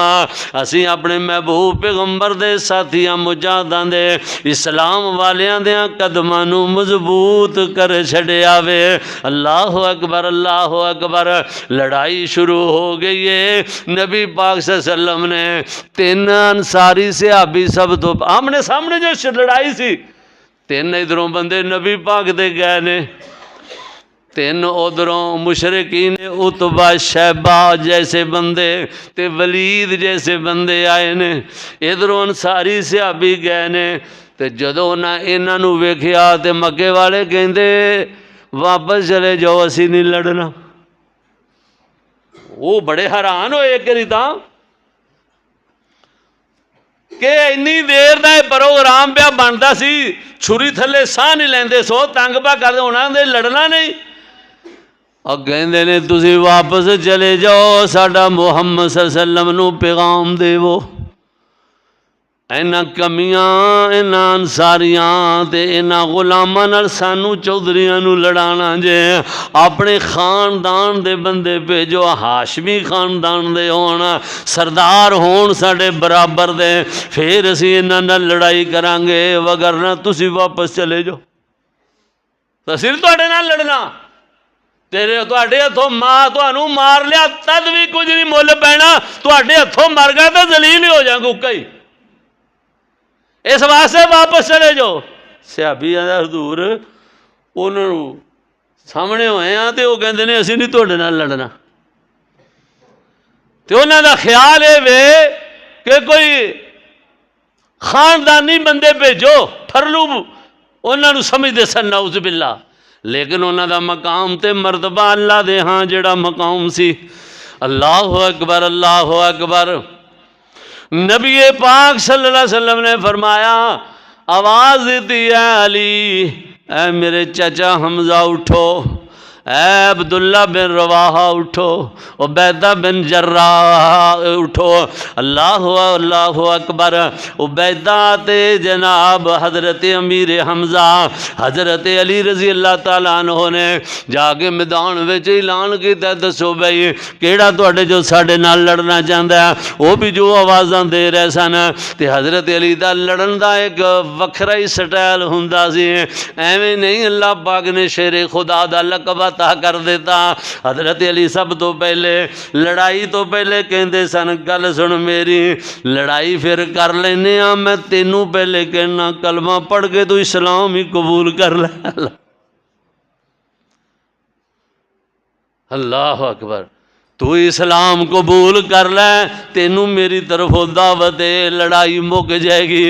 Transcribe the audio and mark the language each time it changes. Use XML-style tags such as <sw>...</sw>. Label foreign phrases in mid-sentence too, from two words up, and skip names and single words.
<pa>اسی اپنے محبوب پیغمبر دے ساتھیاں مجاہداں دے اسلام والیاں دیاں قدماں نو مضبوط کر چھڑیا وے۔</pa> <ar>اللہ اکبر اللہ اکبر۔</ar> <pa>لڑائی شروع ہو گئی ہے۔ نبی پاک</pa> <ar>صلی اللہ علیہ وسلم</ar> <pa>نے 3 انصاری صحابی سب تو آمنے سامنے جو لڑائی سی 3 ادھروں بندے نبی پاک دے گئے نے، 3 ادھروں مشرکین عتبہ شیبہ جیسے بندے تے ولید جیسے بندے آئے نے، ادھروں انصاری صحابی گئے نے۔ تے جدوں انہاں نو ویکھیا تے مکے والے کہندے واپس چلے جاؤ اسی نہیں لڑنا۔ وہ بڑے حیران ہوئے ایک کری تاں کہ انی دیر دا پروگرام پیا بنتا سی، چھری تھلے ساہ نہیں لیندے سو تنگ پا کردے انہاں دے لڑنا نہیں۔ اور کہندے نے تسی واپس چلے جاؤ ساڈا محمد</pa> <ar>صلی اللہ علیہ وسلم</ar> <pa>نو پیغام دیو۔ اینا کمیاں اینا انصاریاں تے اینا غلاماں نال سانو چودھریاں نو لڑانا جے، اپنے خاندان دے بندے بھیجو، ہاشمی خاندان دے ہون، سردار ہون ساڈے برابر دے، پھر اسی اینا نال لڑائی کران گے، وگرنہ تسی واپس چلے جاؤ۔ اسی تواڈے نال لڑنا، تیرے تواڈے ہتھوں ماں تانوں مار لیا تد بھی کچھ نہیں مل پینا، تواڈے ہتھوں مر گیا تے ذلیل ہی ہو جاؤں گا کئی، اس واسطے واپس چلے جاؤ۔ صحابی آندا حضور انہوں سامنے ہوئے ہیں تے وہ کہندے نے اسی نہیں تواڈے نال لڑنا، تے انہاں دا خیال ہے وے کہ کوئی خاندانی بندے بھیجو، پھرلو انہاں نو سمجھدے سن</pa> <ar>نعوذ باللہ،</ar> <pa>لیکن انہاں دا مقام تے مرتبہ اللہ دے ہاں جڑا مقام سی۔</pa> <ar>اللہ اکبر اللہ اکبر۔</ar> <pa>نبی پاک</pa> <ar>صلی اللہ علیہ وسلم</ar> <pa>نے فرمایا آواز دیتی ہے علی، اے میرے چچا حمزہ اٹھو، اے عبداللہ بن رواحہ اٹھو، عبیدہ بن جراح اٹھو۔</pa> <ar>اللہ اللہ اکبر۔</ar> <pa>عبیدہ تے جناب حضرت امیر حمزہ حضرت علی</pa> <ar>رضی اللہ تعالیٰ عنہ</ar> <pa>نے جا کے میدان وچ اعلان کیتا دسو بھائی کیڑا تواڈے جو ساڈے نال لڑنا چاہندا ہے، وہ بھی جو آوازاں دے رہے سن تے حضرت علی دا لڑن دا ایک وکھرا ہی سٹائل ہوندا سی، ایویں نہیں اللہ پاک نے شیر خدا دا لقب فتح کر دیتا۔ حضرت علی سب تو پہلے لڑائی تو پہلے کہندے سن گل سن میری، لڑائی پھر کر لینے ہاں، میں تینوں پہلے کہنا کلمہ پڑھ کے تو اسلام ہی قبول کر لے۔</pa> <ar>اللہ اکبر،</ar> <pa>تو اسلام قبول کر لے، تینوں میری طرف دعوت ہے، لڑائی مک جائے گی۔</pa>